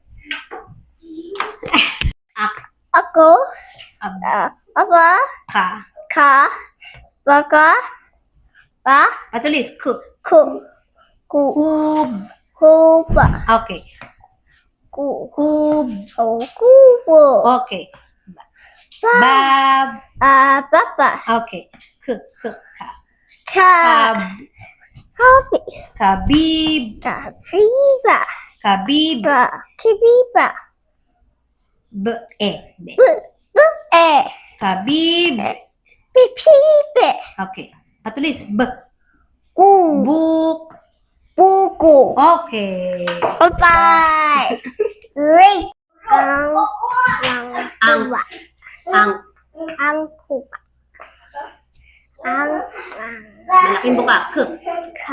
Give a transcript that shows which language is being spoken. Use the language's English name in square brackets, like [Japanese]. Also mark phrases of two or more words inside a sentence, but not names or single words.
[Filipino] Ako. Apa? Ka. Ka. Baka. Ba. Patulis. Ku. Ku. Ku. Kub. Kuba. Okay. Ku. Kub. Kubo. Okay. Bab. Papa. Okay. K. Ka. Ka. Kab. Happy. Kabib. Kabiba. Kabib. Kibiba. B. E. B. Kabib. Pipibe. Okay. Patulis. B. Ku. Buk. Buko. Okay. Bye. Race. Ang. Ang. Ang kuka. Ang. Malaking buka. K. Ka.